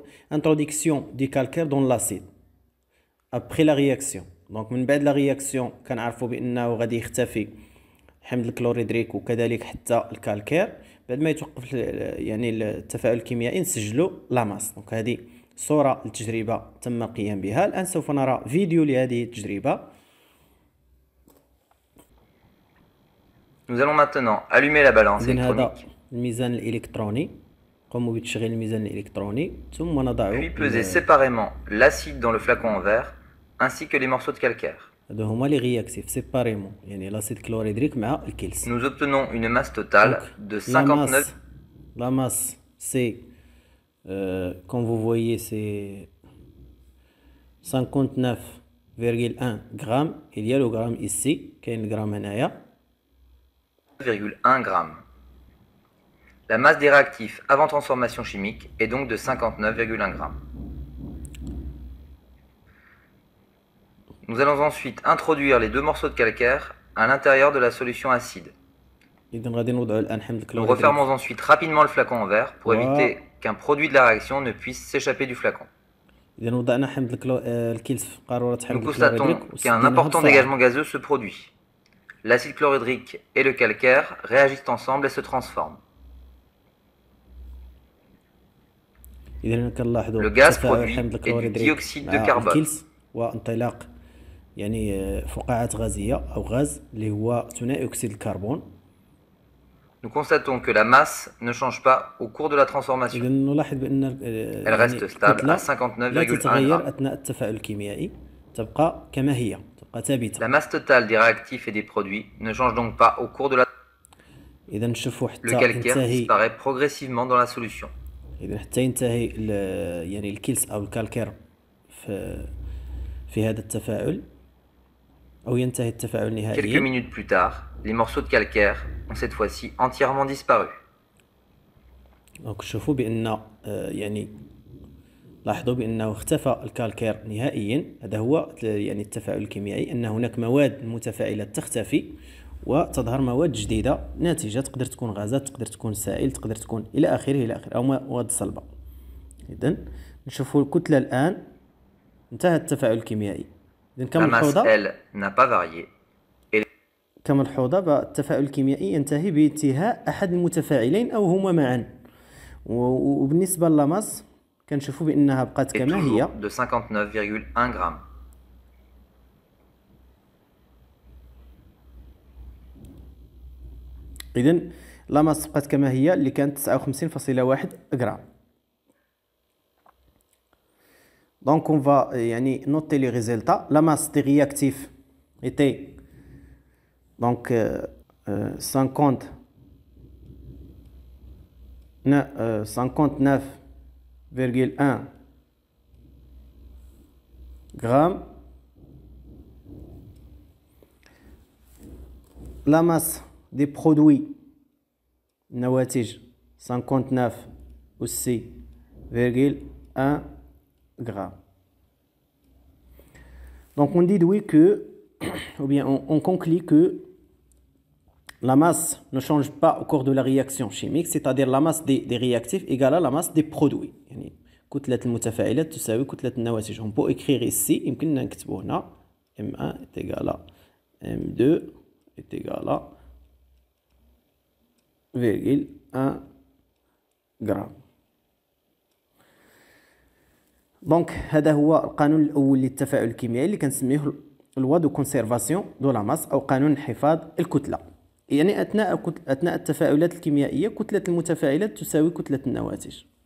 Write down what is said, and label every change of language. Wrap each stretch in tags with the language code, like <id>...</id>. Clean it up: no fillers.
<fr>Introduction du calcaire dans l'acide après la réaction.</fr> <ar>دونك من بعد لا رياكسيون كنعرفوا بانه غادي يختفي حمض الكلوريدريك وكذلك حتى الكالكير. بعد ما يتوقف يعني التفاعل الكيميائي نسجلوا لا ماس. دونك هذه صوره التجربه تم القيام بها. الان سوف نرى فيديو لهذه التجربه.</ar> <fr>Nous allons maintenant allumer la balance électronique.</fr> <ar>هذا الميزان الالكتروني. قوموا بتشغيل الميزان الالكتروني ثم نضع</ar> <fr>Puis peser séparément l'acide dans le flacon en verre ainsi que les morceaux de calcaire.</fr> <ar>هادو هما لي رياكتيف سيباريمون يعني لاسيد كلوريدريك مع الكيلس.</ar> <fr>Nous obtenons une masse totale de 59. La masse c'est comme vous voyez c'est 59,1 grammes. Il y a le gramme ici,</fr> <ar>كاين الجرام هنايا.</ar> <fr>1,1 gramme. La masse des réactifs avant transformation chimique est donc de 59,1 grammes. Nous allons ensuite introduire les deux morceaux de calcaire à l'intérieur de la solution acide. Nous refermons ensuite rapidement le flacon en verre pour éviter qu'un produit de la réaction ne puisse s'échapper du flacon. Nous constatons qu'un important dégagement gazeux se produit. L'acide chlorhydrique et le calcaire réagissent ensemble et se transforment. Le gaz produit est du dioxyde de carbone.</fr> <ar>يعني فقاعات غازية أو غاز اللي هو ثنائي أكسيد الكربون.</ar> <fr>Nous constatons que la masse ne change pas au cours de la transformation.</fr> <ar>نلاحظ بأن</ar> <fr>Elle reste stable à 59,1</fr> <ar>لا تتغير</ar> <fr>grammes.</fr> <ar>أثناء التفاعل الكيميائي. تبقى كما هي. تبقى ثابتة.</ar> <fr>La masse totale des réactifs et des produits ne change donc pas au cours de la.</fr> <ar>إذا نشوفوا حتى</ar> <fr>Le calcaire disparaît progressivement dans la solution.</fr> <ar>إذا حتى ينتهي يعني الكيلس أو الكالكير في هذا التفاعل.</ar> <fr>Quelques minutes plus tard, les morceaux de calcaire ont cette fois-ci entièrement disparu.</fr> <ar>Donc شوفوا بأن يعني لاحظوا بأنه اختفى الكالكير نهائيا. هذا هو يعني التفاعل الكيميائي، أن هناك مواد متفاعلات تختفي وتظهر مواد جديدة ناتجة. تقدر تكون غازات، تقدر تكون سائل، تقدر تكون إلى آخره أو مواد صلبة. إذن نشوفوا الكتلة الآن انتهى التفاعل الكيميائي.</ar> <fr>La masse, elle, n'a pas varié.</fr> <ar>كملحوظة التفاعل الكيميائي ينتهي بانتهاء أحد المتفاعلين أو هما معا. وبالنسبة للاماس كنشوفوا بأنها بقات كما هي</ar> <fr>de 59,1 grammes.</fr> <ar>إذن لاماس بقات كما هي اللي كانت 59.1 غرام.</ar> <fr>دونك اون فا يعني نوتي لي ريزولتا. La masse des réactifs était donc 59,1 grammes. La masse des produits النواتج 59,1 grammes. Donc on déduit que, ou bien on conclut que la masse ne change pas au cours de la réaction chimique, c'est-à-dire la masse des réactifs égale à la masse des produits.</fr> <ar>يعني كتلة المتفاعلات تساوي كتلة النواتج.</ar> <fr>On peut écrire ici,</fr> <ar>يمكننا نكتبو هنا</ar> <fr>M1 est égal à M2 est égal à 0,1 غرام.</fr> <ar>دونك هذا هو القانون الاول للتفاعل الكيميائي اللي كنسميه</ar> <fr>لوا دو كونسيرفاسيون دو لا ماس</fr> <ar>او قانون انحفاظ الكتله. يعني اثناء التفاعلات الكيميائيه كتله المتفاعلات تساوي كتله النواتج.</ar>